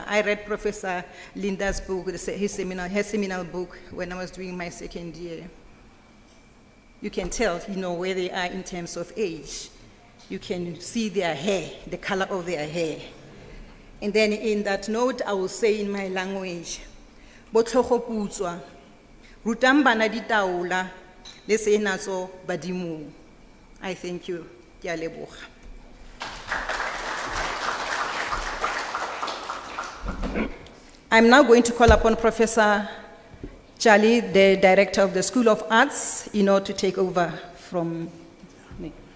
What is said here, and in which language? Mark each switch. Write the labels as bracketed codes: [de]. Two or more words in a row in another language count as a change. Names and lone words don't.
[en] I read Professor Linda's book, his seminal book, when I was doing my second year. You can tell, where they are in terms of age. You can see their hair, the color of their hair. And then in that note, I will say in my language, [tn] Botlhogoputswa, Rutambana di taula, le se naso badimu. [en] I thank you. [tn] Ke a leboga. [en] I'm now going to call upon Professor Charlie, the director of the School of Arts, to take over from me.